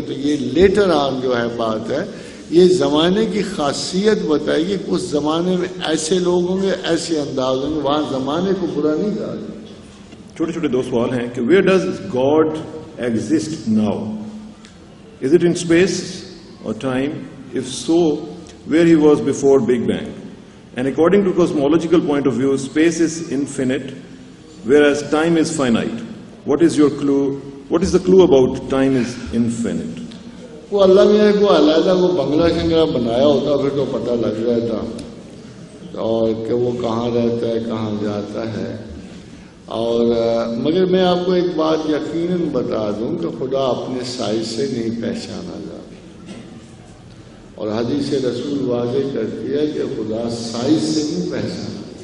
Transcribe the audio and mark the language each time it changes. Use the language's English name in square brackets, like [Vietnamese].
[Urdu] تو یہ later on جو ہے بات ہے، یہ زمانے کی خاصیت بتائے گی کہ اس زمانے میں ایسے لوگ ہوں گے، ایسے انداز ہوں گے. وہاں زمانے کو برا نہیں کہا جائے. چھوٹے چھوٹے دو سوال ہیں کہ [English] Where does God exist now? Is it in space اور time? If so, where he was before Big Bang? And according to cosmological point of view, space is infinite, whereas time is finite. What is your clue? What is the clue about time is infinite? [Urdu] وہ اللہ نے کو علیحدہ کو بنگلہ شنگلہ بنایا ہوتا پھر تو پتہ لگ جاتا اور کہ وہ کہاں رہتا ہے، کہاں جاتا ہے. اور مگر میں آپ کو ایک بات یقیناً بتا دوں کہ خدا اپنے سائز سے نہیں پہچانا جاتا، اور حدیث رسول واضح کرتی ہے کہ خدا سائز سے نہیں پہچانا.